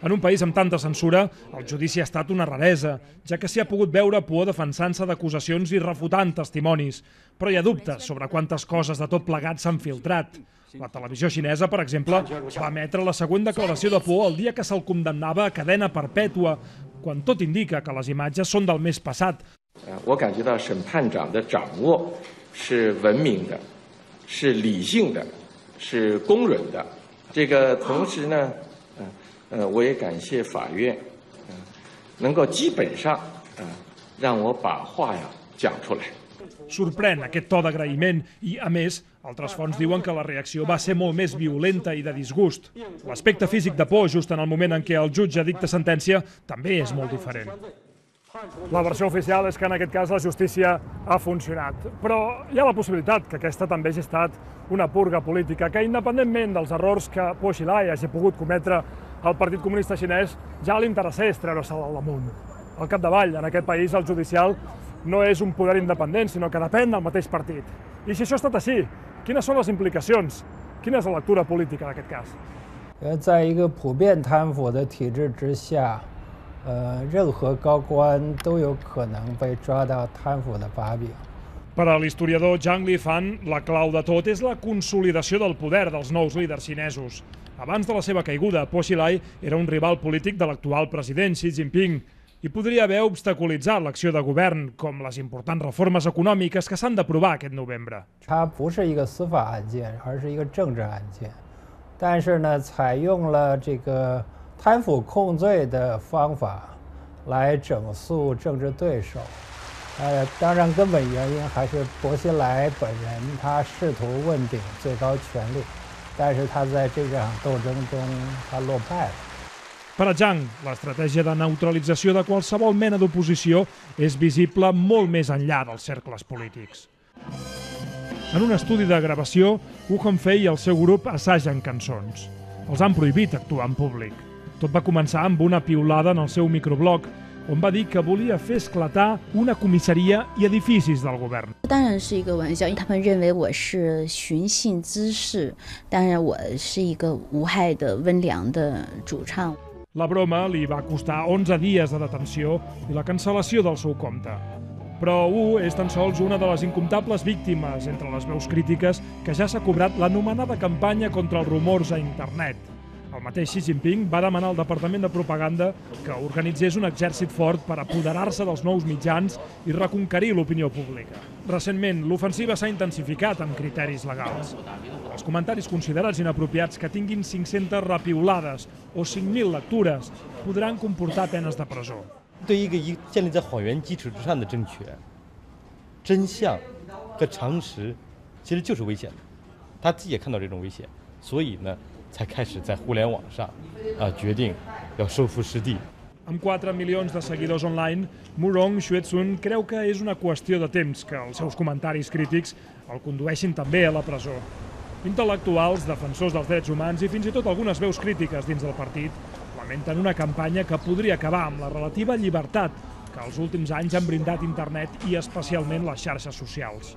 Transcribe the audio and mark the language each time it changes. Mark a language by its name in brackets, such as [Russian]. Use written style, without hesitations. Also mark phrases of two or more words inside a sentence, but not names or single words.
[Catalan] En un país amb tanta censura, el judici ha estat una raresa, ja que s'hi ha pogut veure Puig defensant-se d'acusacions i refutant testimonis. Però hi ha dubtes sobre quantes coses de tot plegat s'han filtrat. La televisió xinesa, per exemple, va emetre la següent declaració de Puig el dia que se'l condemnava a cadena perpètua, quan tot indica que les imatges són del mes passat. [Chinese] 我感觉到审判长的掌握是文明的，是理性的，是公允的。这个同时呢，我也感谢法院，能够基本上让我把话讲出来。 [Catalan] Sorprèn aquest to d'agraïment i, a més, altres fonts diuen que la reacció va ser molt més violenta i de disgust. L'aspecte físic de por, just en el moment en què el jutge dicta sentència, també és molt diferent. La versió oficial és que en aquest cas la justícia ha funcionat, però hi ha la possibilitat que aquesta també hagi estat una purga política, que independentment dels errors que Puig Xilai hagi pogut cometre al Partit Comunista Xinès, ja li interessés treure-se'l al damunt. Al capdavall, en aquest país, el judicial no és un poder independent, sinó que depèn del mateix partit. I si això ha estat així, quines són les implicacions? Quina és la lectura política d'aquest cas? [Chinese] 在一个普遍贪腐的体制之下，任何高官都有可能被抓到贪腐的把柄。 [Catalan] Per a l'historiador Zhang Lifan, la clau de tot és la consolidació del poder dels nous líders xinesos. Abans de la seva caiguda, Puig Xilai era un rival polític de l'actual president Xi Jinping i podria haver obstaculitzat l'acció de govern, com les importants reformes econòmiques que s'han d'aprovar aquest novembre. [Chinese] 它不是一个司法案件，而是一个政治案件，但是呢，采用了这个贪腐控罪的方法来整肃政治对手。当然，根本原因还是薄熙来本人，他试图问鼎最高权力，但是他在这场斗争中他落败了。 [Catalan] Per a Zhang, l'estratègia de neutralització de qualsevol mena d'oposició és visible molt més enllà dels cercles polítics. En un estudi de gravació, Wu Hongfei i el seu grup assagen cançons. Els han prohibit actuar en públic. Tot va començar amb una piulada en el seu microblog, on va dir que volia fer esclatar una comissaria i edificis del govern. [Chinese] 当然是一个玩笑，他们认为我是寻衅滋事，当然我是一个无害的温良的主唱。 [Catalan] La broma li va costar 11 dies de detenció i la cancel·lació del seu compte. Però Wu és tan sols una de les incomptables víctimes entre les veus crítiques que ja s'ha cobrat l'anomenada campanya contra els rumors a internet. El mateix Xi Jinping va demanar al Departament de Propaganda que organitzés un exèrcit fort per apoderar-se dels nous mitjans i reconquerir l'opinió pública. Recentment, l'ofensiva s'ha intensificat amb criteris legals. Els comentaris considerats inapropiats que tinguin 500 repiulades o 5.000 lectures podran comportar penes de presó. [Chinese] 对一个建立在谎言基础之上的政权，真相和常识其实就是危险的。他自己也看到这种危险，所以呢，才开始在互联网上决定要收复失地。 [Catalan] Amb 4 milions de seguidors online, Murong Xuezun creu que és una qüestió de temps que els seus comentaris crítics el condueixin també a la presó. Intel·lectuals, defensors dels drets humans i fins i tot algunes veus crítiques dins del partit lamenten una campanya que podria acabar amb la relativa llibertat que els últims anys han brindat internet i especialment les xarxes socials.